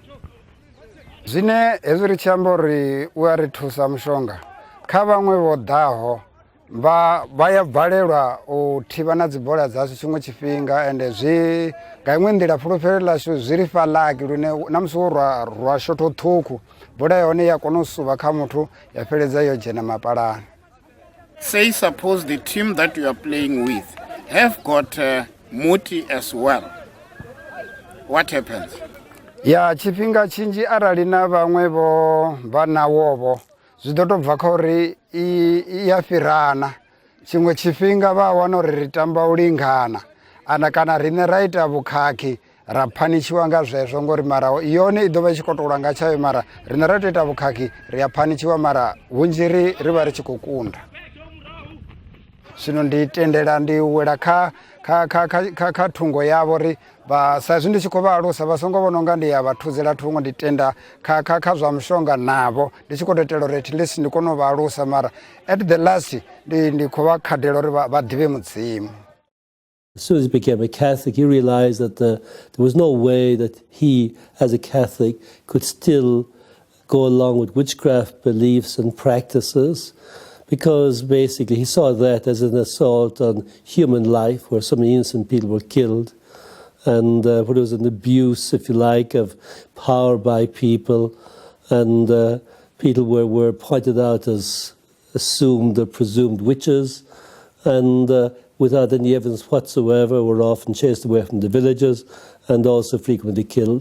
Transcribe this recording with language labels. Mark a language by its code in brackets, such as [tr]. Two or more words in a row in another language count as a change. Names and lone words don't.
[ve] Zwine hezwi ri tshi amba uri u a ri thusa mushonga, kha vhaṅwe vho ḓaho vha ya balelwa u thivha na dzibola dzashu tshiṅwe tshifhinga, ende zwi nga iṅwe nḓila fulufhelo ḽashu zwi ri fha ḽaki lune na musi wo rwa shotho ṱhukhu, bola yone ya kona u suvha kha muthu ya fhedza yo dzhena mapalani. [en] Say suppose the team that you are playing with have got Muti as well. What happens? [ve] Ya tshifhinga tshinzhi arali na vhaṅwe vho vha nawovo zwi ḓo tou bva kha uri I ya fhirana. Tshiṅwe tshifhinga vha wana uri ri tamba u lingana, kana riṋe ra ita vhukhakhi ra phanishiwa nga zwezwo, ngori mara yone I ḓo vha I tshi khou tou langa tshayo, mara riṋe ra tou ita vhukhakhi ri a phanishiwa, mara vhunzhi ri vha ri tshi khou kunda. Zwino ndi tendela ndi wela kha thungo yavho ri sa izwi ndi tshi khou vha alusa vha songo vhona unga ndi ya vha thuzela thungo, ndi tenda kha zwa mushonga navho ndi tshi khou tou itela uri [en] at least [ve] ndi kone u vha alusa, mara [en] at the last [ve] ndi khou vha khadela uri vha ḓivhe Mudzimu. [en] As soon as he became a Catholic, he realized that there was no way that he, as a Catholic, could still go along with witchcraft beliefs and practices, because basically he saw that as an assault on human life, where so many innocent people were killed, and where there was an abuse, if you like, of power by people, and people were pointed out as assumed or presumed witches, and without any evidence whatsoever were often chased away from the villages and also frequently killed.